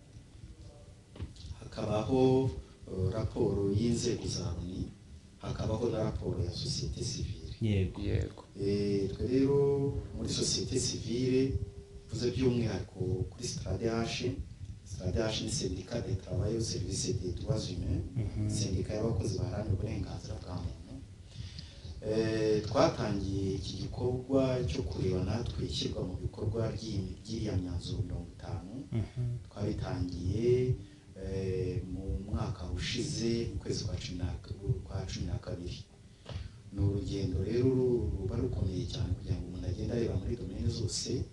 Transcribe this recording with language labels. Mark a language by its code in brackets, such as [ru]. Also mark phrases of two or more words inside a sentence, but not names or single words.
[rw] hakabaho raporo y'inzego za Loni hakabaho na raporo ya [fr] societe civile [rw] twe rero muri [fr] societe civile [rw] tuze by'umwihariko kuri STRADH ni [fr] syndicat de travail au service des droits humains [rw] syndicat y'abakozi baharanira uburenganzira bwa muntu twatangiye iki gikorwa cyo kureba natwe ishyirwa mu bikorwa by'iriya myanzuro 50 twabitangiye mu mwaka ushize mu kwezi kwa 12 ni urugendo rero ruba rukomeye cyane kugira ngo umuntu agende areba muri domaine zose